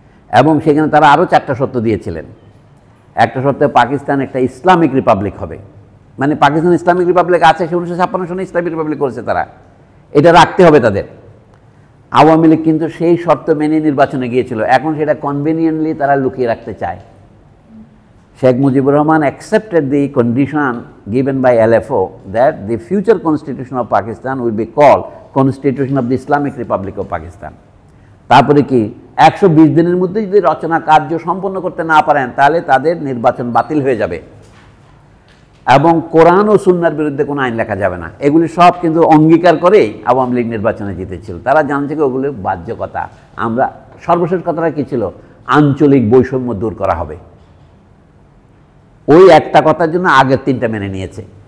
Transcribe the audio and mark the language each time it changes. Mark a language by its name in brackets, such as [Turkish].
[Bangla] এবং সেখানে তারা আরও 4টা শর্ত দিয়েছিলেন। একটা শর্তে পাকিস্তান একটা ইসলামিক রিপাবলিক হবে, মানে পাকিস্তান ইসলামিক রিপাবলিক আছে, সে 1956 সনে ইসলামিক রিপাবলিক করেছে তারা, এটা রাখতে হবে তাদের। আওয়ামী লীগ কিন্তু সেই শর্ত মেনে নির্বাচনে গিয়েছিল, এখন সেটা কনভেনিয়েন্টলি তারা লুকিয়ে রাখতে চায়। [English] Sheikh Mujibur Rahman accepted the condition given by LFO that the future constitution of Pakistan will be called Constitution of the Islamic Republic of Pakistan. [Bangla] তারপরে কি 120 দিনের মধ্যে যদি রচনা কার্য সম্পন্ন করতে না পারেন তাহলে তাদের নির্বাচন বাতিল হয়ে যাবে এবং কোরআন ও সুন্নাহর বিরুদ্ধে কোনো আইন লেখা যাবে না। এগুলি সব কিন্তু অঙ্গীকার করেই আওয়ামী লীগ নির্বাচনে জিতেছিল। তারা জানছে কি ওগুলো বাহ্য কথা। আমরা সর্বশেষ কথাটা কী ছিল, আঞ্চলিক বৈষম্য দূর করা হবে, ওই একটা কথার জন্য আগের 3টা মেনে নিয়েছে।